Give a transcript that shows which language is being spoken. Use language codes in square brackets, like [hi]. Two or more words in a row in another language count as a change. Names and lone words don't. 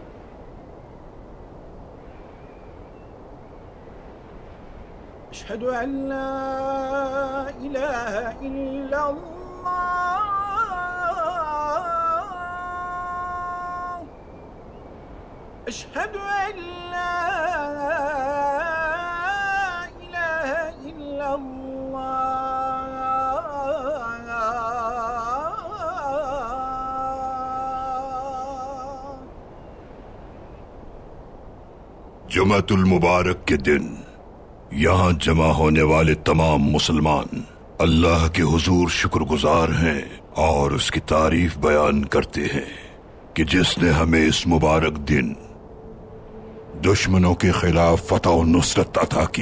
[ar] أشهد أن لا إله إلا الله. أشهد أن لا إله إلا الله. [ur] جمعۃ المبارک کے دن یہاں جمع ہونے والے تمام مسلمان اللہ کے حضور شکرگزار ہیں اور اس کی تعریف بیان کرتے ہیں کہ جس نے ہمیں اس مبارک دن دشمنوں کے خلاف فتح اور نصرت عطا کی.